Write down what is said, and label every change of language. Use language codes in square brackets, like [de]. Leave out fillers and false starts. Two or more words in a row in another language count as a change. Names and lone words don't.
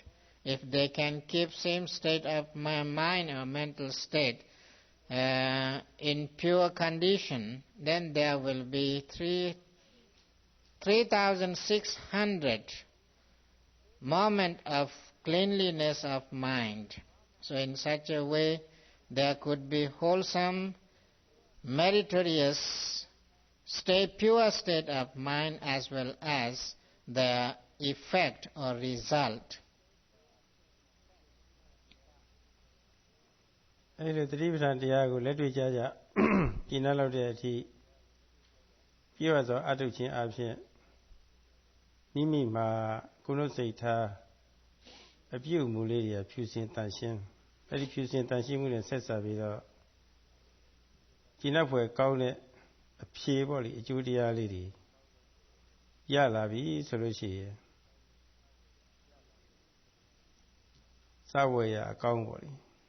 [en] If they can keep same state of mind or mental state in pure condition, then there will be 3,600 moment of cleanliness of mind. So in such a way, there could be wholesome, meritorious state, pure state of mind, as well as the effect or result. [my] အဲ့ဒီသတိပဋ္ဌာန်တရားကိုလက်တွေ့ကြကြကျင့်လောက်တဲ့အထိပြည့်ဝစွာအ ထုတ်ခြင်းအပြင်မိမိမှာကိုယ်လုံးစိတ်ထားအပြုအမူလေးတွေဖြူစင်တန်ရှင်းအဲ့ဒီဖြူစင်တန်ရှင်းမှုနဲ့ဆက်စပ်ပြီးတော့ကျင့်ဖွယ်ကောင်းတဲ့အဖြေပေါ့လေအကျိုးတရားလေးတွေရလာပြီဆိုလို့ရှိရင်စာဝေရအကောင်းပေါ့လေ